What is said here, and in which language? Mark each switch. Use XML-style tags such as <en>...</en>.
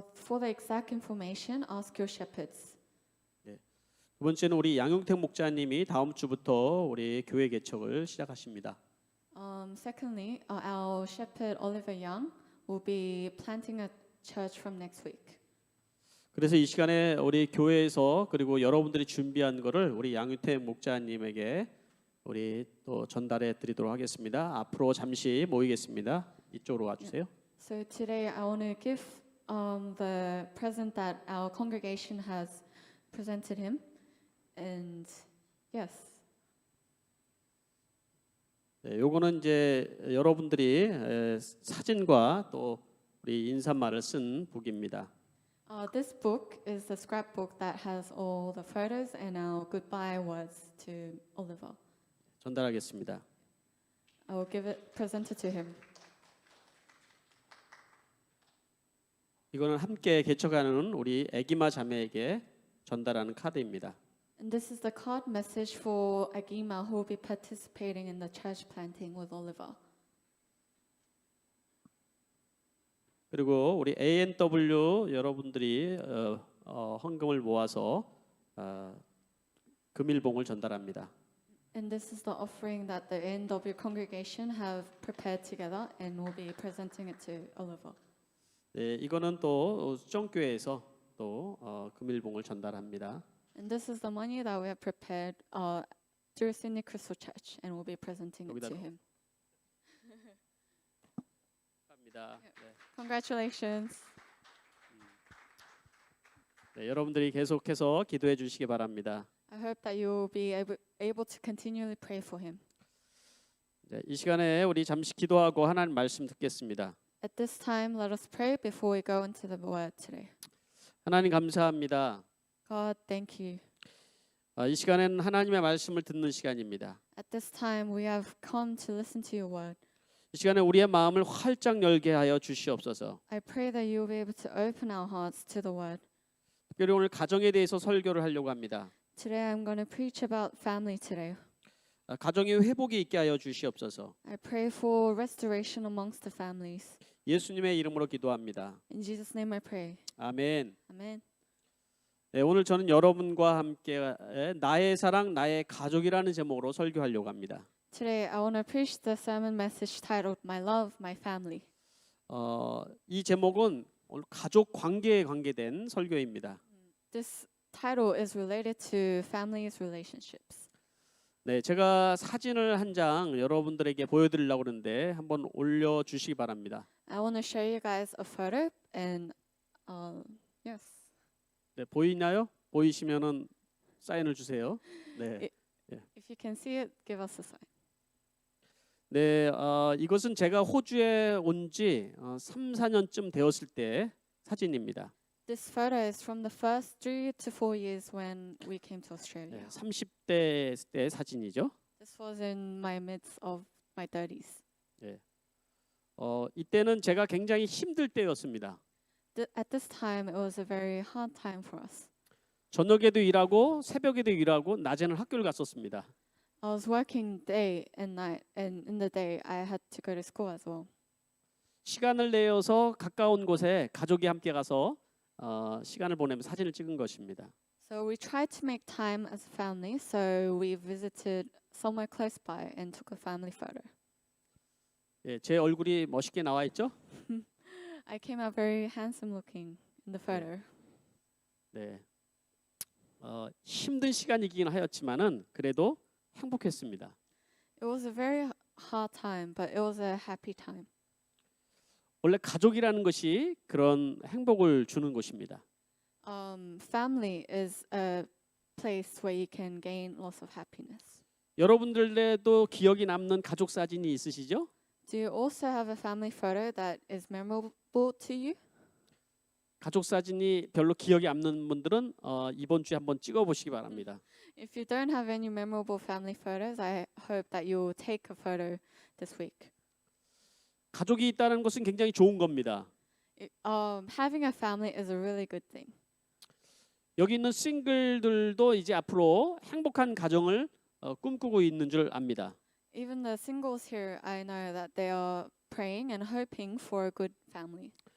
<en>For the exact information, ask your shepherds.</en> <ko>두 번째는 우리 양용택 목자님이 다음 주부터 우리 교회 개척을 시작하십니다.</ko> <en>Secondly, our shepherd Oliver Young will be planting a church from next week.</en> <ko>그래서 이 시간에 우리 교회에서 그리고 여러분들이 준비한 거를 우리 양용택 목자님에게 우리 또 전달해 드리도록 하겠습니다. 앞으로 잠시 모이겠습니다. 이쪽으로 와주세요.</ko> <en>So today I want to give the present that our congregation has presented him, and yes.</en> <ko>네, 요거는 이제 여러분들이 사진과 또 우리 인사말을 쓴 북입니다.</ko> <en>This book is the scrapbook that has all the photos and our goodbye words to Oliver.</en> <ko>전달하겠습니다.</ko> <en>I will present it to him.</en> <ko>이거는 함께 개척하는 우리 애기마 자매에게 전달하는 카드입니다.</ko> <en>And this is the card message for Agima, who will be participating in the church planting with Oliver.</en> <ko>그리고 우리 ANW 여러분들이 헌금을 모아서 금일봉을 전달합니다.</ko> <en>And this is the offering that the NW congregation have prepared together and will be presenting it to Oliver.</en> <ko>네, 이거는 또 수정교회에서 또 금일봉을 전달합니다.</ko> <en>And this is the money that we have prepared through Sydney Crystal Church and will be presenting it to</en> <ko>여기다</ko> <en>him.</en> <ko>감사합니다. 네.</ko> <en>Congratulations.</en> <ko>네, 여러분들이 계속해서 기도해 주시기 바랍니다.</ko> <en>I hope that you will be able to continually pray for him.</en> <ko>네, 이 시간에 우리 잠시 기도하고 하나님 말씀 듣겠습니다.</ko> <en>At this time, let us pray before we go into the word today.</en> <ko>하나님 감사합니다.</ko> <en>God, thank you.</en> <ko>이 시간에는 하나님의 말씀을 듣는 시간입니다.</ko> <en>At this time, we have come to listen to your word.</en> <ko>이 시간에 우리의 마음을 활짝 열게 하여 주시옵소서.</ko> <en>I pray that you will be able to open our hearts to the word.</en> <ko>특별히 오늘 가정에 대해서 설교를 하려고 합니다.</ko> <en>Today, I'm going to preach about family today.</en> <ko>가정의 회복이 있게 하여 주시옵소서.</ko> <en>I pray for restoration amongst the families.</en> <ko>예수님의 이름으로 기도합니다.</ko> <en>In Jesus' name I pray.</en> <ko>아멘.</ko> <en>Amen.</en> <ko>네, 오늘 저는 여러분과 함께 나의 사랑, 나의 가족이라는 제목으로 설교하려고 합니다.</ko> <en>Today, I want to preach the sermon message titled My Love, My Family.</en> <ko>이 제목은 오늘 가족 관계에 관계된 설교입니다.</ko> <en>This title is related to families relationships.</en> <ko>네, 제가 사진을 한 장 여러분들에게 보여드리려고 그러는데 한번 올려주시기 바랍니다.</ko> <en>I want to show you guys a photo and yes.</en> <ko>네, 보이나요? 보이시면은 사인을 주세요. 네,</ko> <en>If you can see it, give us a sign.</en> <ko>네, 이것은 제가 호주에 온 지 3, 4년쯤 되었을 때 사진입니다.</ko> <en>This photo is from the first 3 to 4 years when we came to Australia.</en> <ko>네, 30대 때 사진이죠.</ko> <en>This was in my midst of my 30s.</en> <ko>이때는 제가 굉장히 힘들 때였습니다.</ko> <en>At this time, it was a very hard time for us.</en> <ko>저녁에도 일하고 새벽에도 일하고 낮에는 학교를 갔었습니다.</ko> <en>I was working day and night, and in the day, I had to go to school as well.</en> <ko>시간을 내어서 가까운 곳에 가족이 함께 가서 시간을 보내며 사진을 찍은 것입니다.</ko> <en>So we tried to make time as a family, so we visited somewhere close by and took a family photo.</en> <ko>예, 제 얼굴이 멋있게 나와 있죠?</ko> <en>I came out very handsome looking in the photo.</en> <ko>네. 힘든 시간이긴 하였지만은 그래도 행복했습니다.</ko> <en>It was a very hard time, but it was a happy time.</en> <ko>원래 가족이라는 것이 그런 행복을 주는 곳입니다.</ko> <en>Family is a place where you can gain lots of happiness.</en> <ko>여러분들에도 기억이 남는 가족 사진이 있으시죠?</ko> <en>Do you also have a family photo that is memorable to you?</en> <ko>가족 사진이 별로 기억이 안 남는 분들은 이번 주에 한번 찍어 보시기 바랍니다.</ko> <en>If you don't have any memorable family photos, I hope that you will take a photo this week.</en> <ko>가족이 있다는 것은 굉장히 좋은 겁니다.</ko> <en>Having a family is a really good thing.</en> <ko>여기 있는 싱글들도 이제 앞으로 행복한 가정을 꿈꾸고 있는 줄 압니다.</ko> <en>Even the singles here, I know that they are praying and hoping for a good family.</en>